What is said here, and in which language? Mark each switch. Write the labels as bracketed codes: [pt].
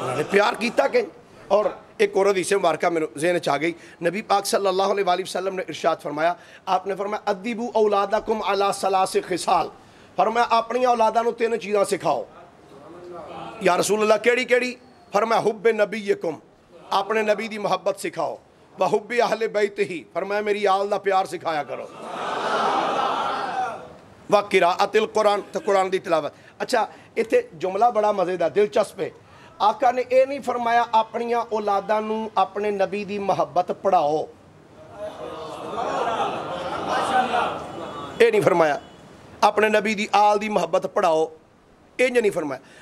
[pa] پیار کیتا کہ اور ایک اور حدیث مبارکہ میں ذہن چ آ گئی. نبی پاک صلی اللہ علیہ وآلہ وسلم نے ارشاد فرمایا, آپ نے فرمایا [ar] ادبوا اولادکم علی ثلاث خصال, [pa] فرمایا اپنی اولاداں نو 3 چیزاں سکھاؤ. یا رسول اللہ کیڑی کیڑی؟ فرمایا [ar] حب نبیکم, [pa] اپنے نبی دی محبت سکھاؤ. [ar] وحب اہل بیت [pa] ہی, فرمایا میری آل دا پیار سکھایا کرو. [ar] وقراءۃ القرآن, [pa] تو قرآن دی تلاوت. اچھا اتنے جملہ بڑا مزیدار دلچسپ ہے. آقا نے یہ نہیں فرمایا اپنی اولاداں نو اپنے نبی دی محبت پڑھاؤ, یہ نہیں فرمایا اپنے نبی دی آل دی محبت پڑھاؤ, یہ نہیں فرمایا.